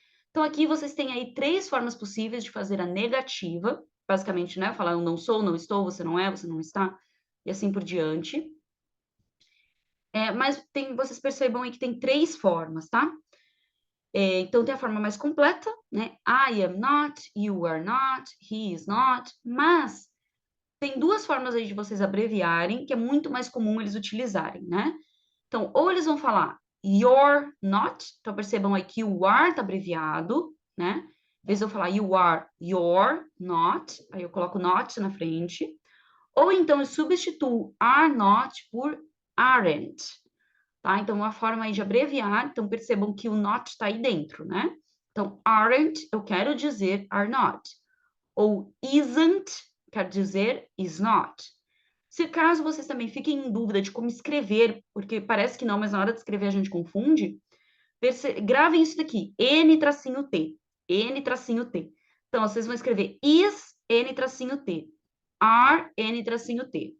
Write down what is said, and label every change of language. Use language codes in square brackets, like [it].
[pt] Então, aqui vocês têm aí 3 formas possíveis de fazer a negativa, basicamente, né? Falar eu não sou, não estou, você não é, você não está, e assim por diante. Mas vocês percebam aí que tem 3 formas, tá? Então, tem a forma mais completa, né? [en] I am not, you are not, he is not. [pt] Mas tem 2 formas aí de vocês abreviarem, que é muito mais comum eles utilizarem, né? Então, ou eles vão falar [en] you're not, [pt] então percebam aí que o are tá abreviado, né? Às vezes eu falar [en] you are, you're not, [pt] aí eu coloco not na frente. Ou então eu substituo [en] are not [pt] por [en] aren't, [pt] tá? Então, uma forma aí de abreviar, então percebam que o not está aí dentro, né? Então, [en] aren't, [pt] eu quero dizer [en] are not. [pt] Ou [en] isn't, [pt] quer dizer [en] is not. [pt] Se caso vocês também fiquem em dúvida de como escrever, porque parece que não, mas na hora de escrever a gente confunde, gravem isso daqui, N-T, N-T. Então, vocês vão escrever is, N-T, are, N-T.